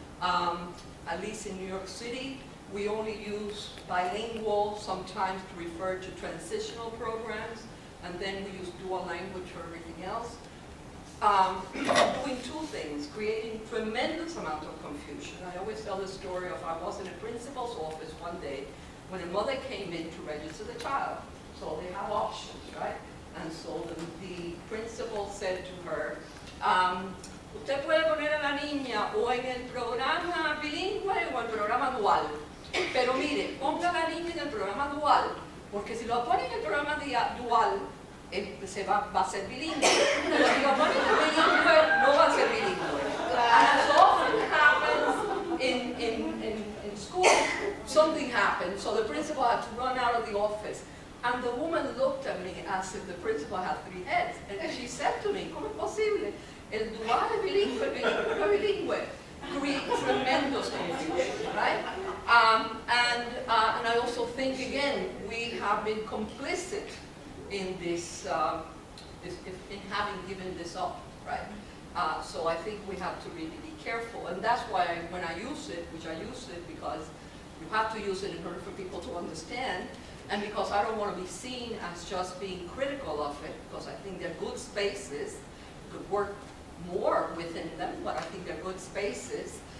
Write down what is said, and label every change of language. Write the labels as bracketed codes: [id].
[en] At least in New York City, we only use bilingual sometimes to refer to transitional programs, and then we use dual language for everything else. Doing two things, creating tremendous amount of confusion. I always tell the story of I was in a principal's office one day when a mother came in to register the child. So they have options, right? And so the principal said to her, [es] usted puede poner a la niña o en el programa bilingüe o en el programa dual. Pero mire, ponga a la niña en el programa dual, porque si lo pone en el programa dual, va a ser bilingüe. Pero si lo pone en el bilingüe, no va a ser bilingüe. [en] And as often happens in school, something happened, so the principal had to run out of the office. And the woman looked at me as if the principal had three heads. And she said to me, [es] ¿Cómo es posible? El dual es bilingüe, el bilingüe no es bilingüe. [en] Tremendous confusion, right? And I also think, again, we have been complicit in this, in having given this up, right? So I think we have to really be careful. And that's why when I use it, which I use it because you have to use it in order for people to understand, and because I don't want to be seen as just being critical of it, because I think they're good spaces, you could work more within them, but I think they're good spaces.